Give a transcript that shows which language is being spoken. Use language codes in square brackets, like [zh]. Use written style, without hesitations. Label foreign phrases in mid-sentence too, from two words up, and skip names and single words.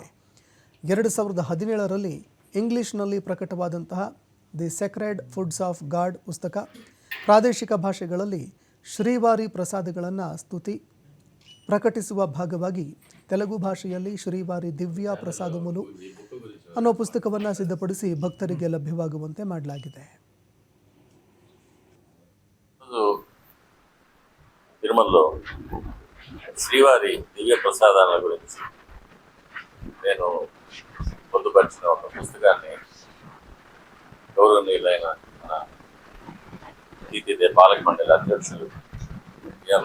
[kn] 2017ರಲ್ಲಿ ಇಂಗ್ಲಿಷ್ನಲ್ಲಿ ಪ್ರಕಟವಾದಂತಹ ದಿ ಸೆಕ್ರೆಡ್ ಫುಡ್ಸ್ ಆಫ್ ಗಾಡ್ ಪುಸ್ತಕ ಪ್ರಾದೇಶಿಕ ಭಾಷೆಗಳಲ್ಲಿ ಶ್ರೀವಾರಿ ಪ್ರಸಾದಗಳನ್ನು ಸ್ತುತಿ ಪ್ರಕಟಿಸುವ ಭಾಗವಾಗಿ ತೆಲುಗು ಭಾಷೆಯಲ್ಲಿ ಶ್ರೀವಾರಿ ದಿವ್ಯ ಪ್ರಸಾದಮುಲು ಅನ್ನೋ ಪುಸ್ತಕವನ್ನು ಸಿದ್ಧಪಡಿಸಿ ಭಕ್ತರಿಗೆ ಲಭ್ಯವಾಗುವಂತೆ ಮಾಡಲಾಗಿದೆ. [te] తిరుమలలో శ్రీవారి దివ్య ప్రసాదాల గురించి నేను పొందుపరిచిన ఒక పుస్తకాన్ని గౌరవనీయులైన మన టీటీడీ పాలక మండలి అధ్యక్షులు బి.ఆర్.